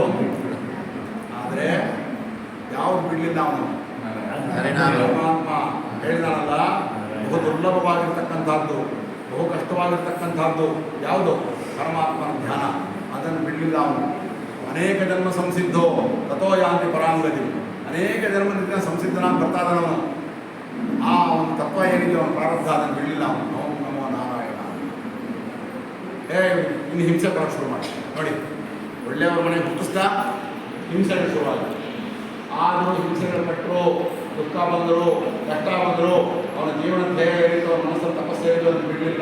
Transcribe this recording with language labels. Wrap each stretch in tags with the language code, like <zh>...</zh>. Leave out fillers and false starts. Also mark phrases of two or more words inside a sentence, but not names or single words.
<kn>ಆದರೆ ಯಾವುದು ಬಿಡಲಿಲ್ಲ ಅವನು. ಪರಮಾತ್ಮ ಹೇಳಿದಾನಲ್ಲ, ಬಹು ದುರ್ಲಭವಾಗಿರ್ತಕ್ಕಂಥದ್ದು, ಬಹು ಕಷ್ಟವಾಗಿರ್ತಕ್ಕಂಥದ್ದು ಯಾವುದು? ಪರಮಾತ್ಮನ ಧ್ಯಾನ. ಅದನ್ನು ಬಿಡಲಿಲ್ಲ ಅವನು.</kn> <sa>ಅನೇಕ ಜನ್ಮ ಸಂಸಿದ್ಧೋ ತಥೋ ಯಾಂತಿ ಪರಾಂಗತಿ.</sa> <kn>ಅನೇಕ ಜನ್ಮದಿಂದ ಸಂಸಿದ್ಧನಾಗಿ ಬರ್ತಾ ಇದ್ದಾನವನು. ಆ ಒಂದು ತತ್ವ ಏನಿದೆ ಅವನ ಪ್ರಾರಬ್ಧ, ಅದನ್ನು ಬಿಡಲಿಲ್ಲ ಅವನು.</kn> <sa>ಓಂ ನಮೋ ನಾರಾಯಣ.</sa> <kn>ಇನ್ನು ಹಿಂಸೆ ಬರೋಕ್ಕೆ ಶುರು ಮಾಡಿ ನೋಡಿ. ಒಳ್ಳೆಯವ್ರ ಮನೆ ಹುಟ್ಟಿಸ್ತಾ ಹಿಂಸೆಗಳು ಶುರುವಾಗಿದೆ. ಆದರೂ ಹಿಂಸೆಗಳು ಪಟ್ಟರು, ದುಃಖ ಬಂದರು, ಕಷ್ಟ ಬಂದರು, ಅವನ ಜೀವನದ ಧ್ಯೇಯ ಏನಿತ್ತು, ಅವನ ಮನಸ್ಸಲ್ಲಿ ತಪಸ್ಸು ಏನಿತ್ತು, ಅದನ್ನು ಬಿಡಲಿಲ್ಲ.</kn>